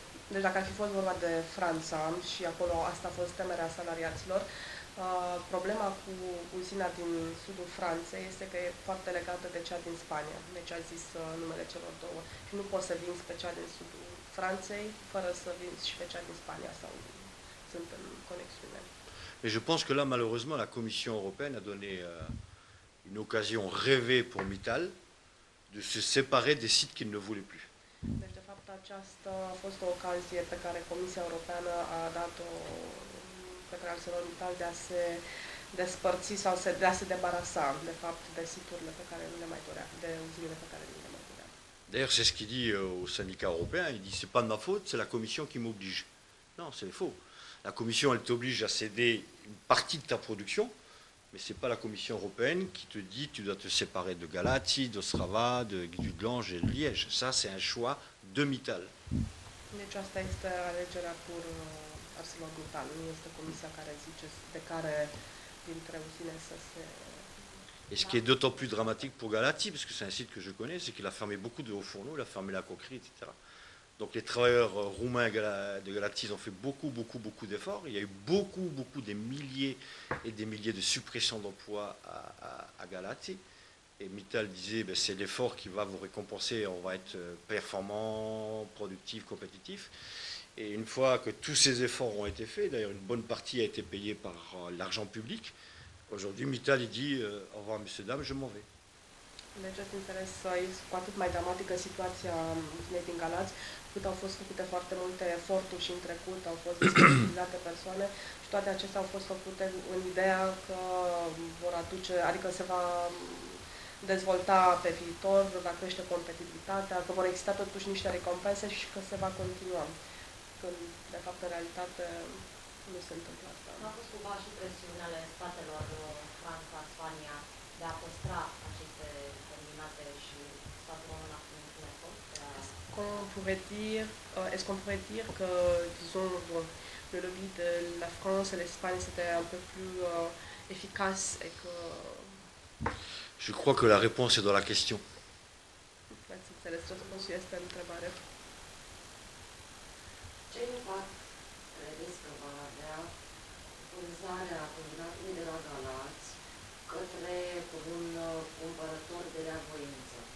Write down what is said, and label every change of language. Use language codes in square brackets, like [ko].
[ro] Deci dacă ar fi fost vorba de Franța și acolo asta a fost temerea salariaților, problema cu uzina din sudul Franței este că e foarte legată de cea din Spania, deci a zis numele celor două. Și nu poți să vinzi pe cea din sudul Franței fără să vinzi și pe cea din Spania, sau sunt în conexiune. [fr] Mais je pense que là, malheureusement, la Commission européenne a donné une occasion rêvée pour Mittal de se séparer des sites qu'il ne voulait plus. [ro] Deci, de fapt, aceasta a fost o ocazie pe care Comisia Europeană a dat-o pe care ArcelorMittal de a se despărți sau de a se debarasa, de fapt, de siturile pe care nu le mai dorea, de uzinele pe care nu le mai dorea. [fr] D'ailleurs, c'est ce qu'il dit au syndicat européen. Il dit, c'est pas de ma faute, c'est la Commission qui m'oblige. Non, c'est faux. La Commission, elle t'oblige à céder une partie de ta production, mais ce n'est pas la Commission européenne qui te dit tu dois te séparer de Galați, d'Ostrava, de Dudelange et de Liège. Ça, c'est un choix de Mittal. [ro] Deci asta este alegerea pur ArcelorMittal, nu este comisia care zice de care dintre uzine să se... [fr] Et ce qui est d'autant plus dramatique pour Galați, parce que c'est un site que je connais, c'est qu'il a fermé beaucoup de hauts fourneaux, il a fermé la coquerie, etc. Donc les travailleurs roumains de Galați ont fait beaucoup d'efforts. Il y a eu beaucoup, des milliers et des milliers de suppressions d'emplois à Galați. Et Mittal disait, ben, c'est l'effort qui va vous récompenser, on va être performant, productif, compétitif. Et une fois que tous ces efforts ont été faits, d'ailleurs une bonne partie a été payée par l'argent public, aujourd'hui Mittal il dit, au revoir messieurs, dames, je m'en vais. [ro] Deci ați înțeles, este cu atât mai dramatică situația tinei din Galați, cât au fost făcute foarte multe eforturi și în trecut, au fost disponibilizate persoane și toate acestea au fost făcute în ideea că vor aduce, adică se va dezvolta pe viitor, va crește competitivitatea, că vor exista totuși niște recompense și că se va continua. Când, de fapt, în realitate, nu se întâmplă asta. A fost cumva și presiunile statelor Franța, Spania, de a păstra aceste combinate și statul român a făcut un efort? [fr] Est-ce qu'on pourrait dire que, disons, le lobby de la France et l'Espagne c'était un peu plus efficace et que... Je crois que la réponse est dans la question. [ro] Ați înțeles, răspunsul este în întrebare. Ce impact credeți că va avea vânzarea combinatului de la Galați către un cumpărător de reavoință?